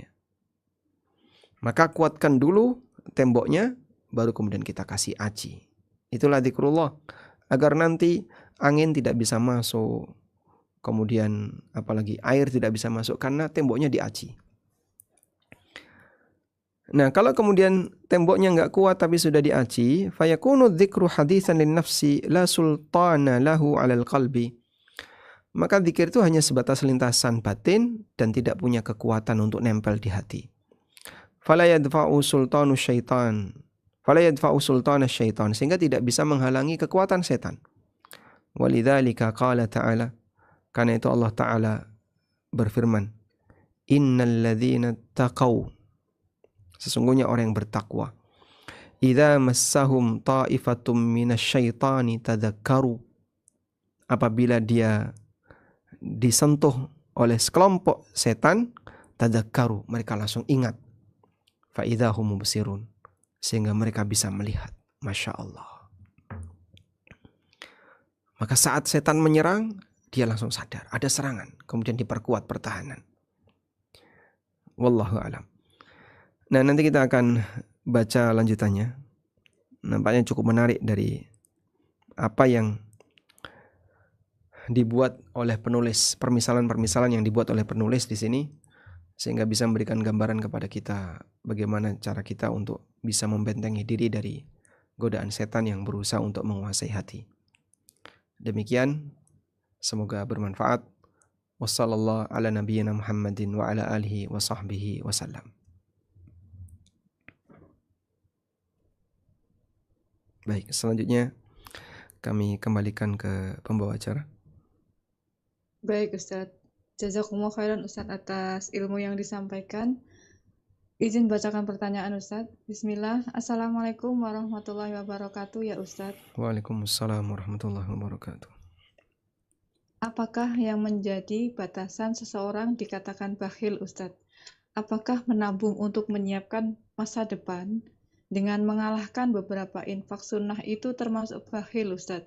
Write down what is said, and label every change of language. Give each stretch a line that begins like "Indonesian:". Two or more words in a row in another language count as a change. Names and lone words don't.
Indonesian: Maka kuatkan dulu temboknya, baru kemudian kita kasih aci. Itulah zikrullah. Agar nanti angin tidak bisa masuk, kemudian apalagi air tidak bisa masuk karena temboknya diaci. Nah, kalau kemudian temboknya nggak kuat tapi sudah diaci,
Arabic: فيكون ذكر حديثا للنفس لا سلطان له على القلب.
Indonesian: Maka zikir itu hanya sebatas lintasan batin dan tidak punya kekuatan untuk nempel di hati.
Arabic: فلا يدفع سلطان الشيطان. فلا يدفع سلطان الشيطان,
Indonesian: sehingga tidak bisa menghalangi kekuatan setan.
Arabic: ولذلك قال تعالى,
Indonesian: karena itu Allah Ta'ala berfirman,
Arabic: إن الذين اتقوا,
Indonesian: sesungguhnya orang yang bertakwa,
Arabic: إذا مسهم طائف من الشيطان تذكروا,
Indonesian: apabila dia disentuh oleh sekelompok setan, tadzakkaru, mereka langsung ingat,
Arabic: فإذا هم مبصرون,
Indonesian: sehingga mereka bisa melihat.
Arabic: ما شاء الله.
Indonesian: Maka saat setan menyerang, dia langsung sadar ada serangan, kemudian diperkuat pertahanan.
Arabic: والله أعلم.
Indonesian: Nah, nanti kita akan baca lanjutannya. Nampaknya cukup menarik dari apa yang dibuat oleh penulis, permisalan-permisalan yang dibuat oleh penulis di sini, sehingga bisa memberikan gambaran kepada kita bagaimana cara kita untuk bisa membentengi diri dari godaan setan yang berusaha untuk menguasai hati. Demikian, semoga bermanfaat.
Arabic: وصلى الله على نبينا محمد وعلى آله وصحبه وسلم.
Indonesian: Baik, selanjutnya kami kembalikan ke pembawa acara. Baik Ustadz,
Arabic: جزاكم الله خيرا
Indonesian: Ustadz atas ilmu yang disampaikan. Izin bacakan pertanyaan Ustadz.
Arabic: بسم الله السلام عليكم ورحمة الله وبركاته يا أستاذ. وعليكم السلام ورحمة الله وبركاته.
Indonesian: Apakah yang menjadi batasan seseorang dikatakan bakhil Ustadz? Apakah menabung untuk menyiapkan masa depan dengan mengalahkan beberapa infak sunnah itu termasuk bakhil Ustadz?